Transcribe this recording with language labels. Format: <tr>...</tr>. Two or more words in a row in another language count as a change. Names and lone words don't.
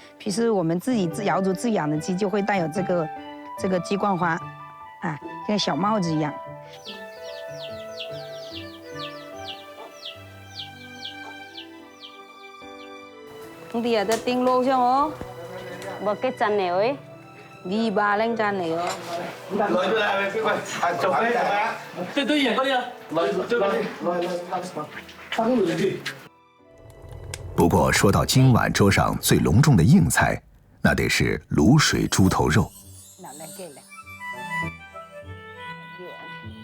<zh>平时我们自己瑶族自养的鸡就会带有这个鸡冠花，跟小帽子一样。兄弟啊，得叮路上哦。</zh> <vi>Một cái chân này ấy. Đi 3 lên chân này 哦。</vi> <zh>不过说到今晚桌上最隆重的硬菜，那得是卤水猪头肉。</zh>